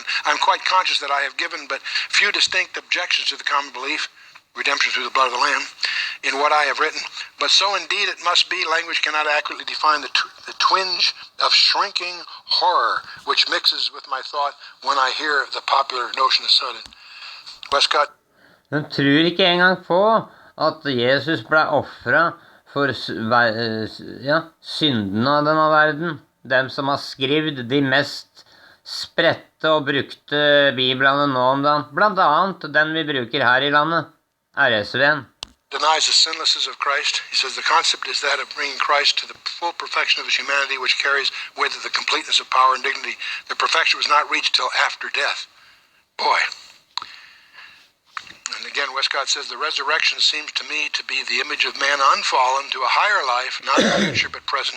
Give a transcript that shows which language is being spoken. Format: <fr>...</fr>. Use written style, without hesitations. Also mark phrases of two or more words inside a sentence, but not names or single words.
<en>I'm quite conscious that I have given but few distinct objections to the common belief, redemption through the blood of the Lamb, in what I have written. But so indeed it must be, language cannot accurately define the twinge of shrinking horror which mixes with my thought when I hear the popular notion of sudden. Westcott.</en> <no>De tror ikke engang på at Jesus ble offret for syndene av denne verden. Dem som har skrevet de mest spredte og brukte biblene nå om dagen. Blant annet den vi bruker her i landet, RSV-en.</no> <en>Denies the sinlessness of Christ. He says the concept is that of bringing Christ to the full perfection of his humanity, which carries with it the completeness of power and dignity. The perfection was not reached till after death. Boy. And again, Westcott says the resurrection seems to me to be the image of man unfallen to a higher life, not future but present.</en>